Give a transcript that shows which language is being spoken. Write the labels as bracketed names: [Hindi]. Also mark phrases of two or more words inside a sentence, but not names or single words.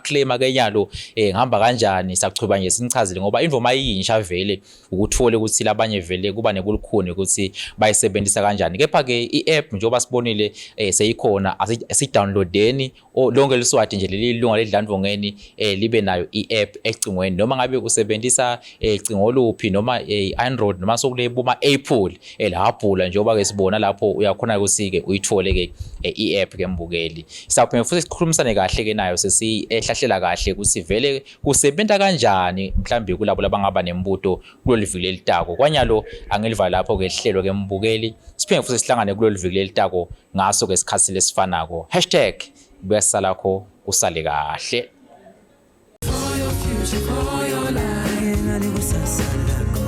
[Swati] claim ke nyalo ngihamba kanjani sakuchoba nje sinichazele ngoba imvoma yinsha vele ukuthole ukuthi labanye vele kuba nekulukhuni ukuthi bayisebenzisa kanjani kepha ke i-app njengoba sibonile seyikhona asidownloadeni lonke liswati nje leli lunga leDlelantfongeni libe nayo i-app ecingweni noma ngabe usebenzisa icingo luphi noma i-Android noma sokulebo ma Apple elabhula njengoba ke sibona lapho uyakhona ukuthi ke uyithole ke i-app ke mbukeli. Sawuphinde futhi sikhulumisane kahle ke nayo sesihlahlela kahle ukuthi vele kusebenza kanjani mhlambe kulabo labangaba nembuto kulolu viki lelitako kwanyalo angeliva lapho ke ihlelo ke mbukeli siphinde futhi sihlangane kulolu viki lelitako ngaso ke isikhathi lesifanako #buyasalakho usale kahle [English] For your future, for your life.